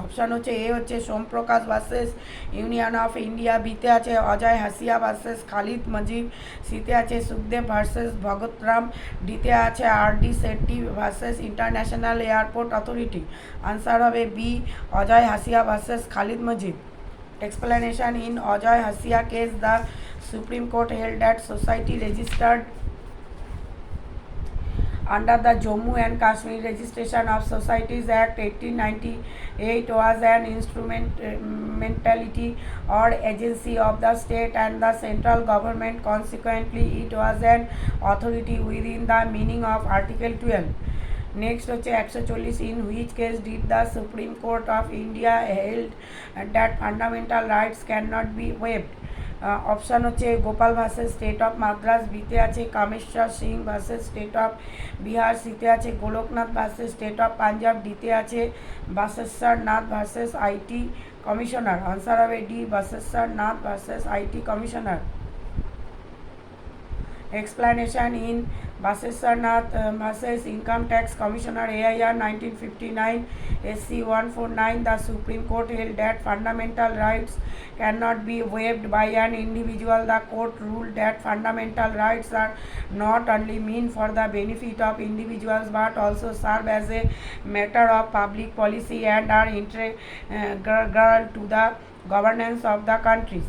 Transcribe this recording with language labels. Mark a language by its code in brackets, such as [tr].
[bn] Option হচ্ছে এ হচ্ছে Somprakash versus union of India, বিতে আছে অজয় হাসিয়া ভার্সেস খালিদ মজিব, সিতে আছে সুখদেব ভার্সেস ভগতরাম, ডিতে আছে RD. Shetty versus international airport authority. Answer হবে বি, অজয় হাসিয়া versus Khalid Mojib. [en] Explanation: in Ajay Hasia case, the Supreme Court held that society registered under the Jammu and Kashmir Registration of Societies Act 1898 was an instrumentality or agency of the state and the central government. Consequently, it was an authority within the meaning of Article 12. Next [bn] হচ্ছে [en] 140, in which case did the Supreme Court of India held that fundamental rights can not be waived? [bn] Option হচ্ছে Gopal versus state of Madras, বিতে আছে Kameshwar Singh versus state of Bihar, সিতে আছে Golaknath versus state of Punjab, ডিতে আছে বাসেশ্বর Nath versus IT commissioner. Answer হবে D, বাসেশ্বর Nath versus IT commissioner. [en] Explanation: in Baseshwar Nath versus Income Tax Commissioner AIR 1959 SC 149, the Supreme Court held that fundamental rights cannot be waived by an individual. The court ruled that fundamental rights are not only meant for the benefit of individuals but also serve as a matter of public policy and are integral to the governance of the country.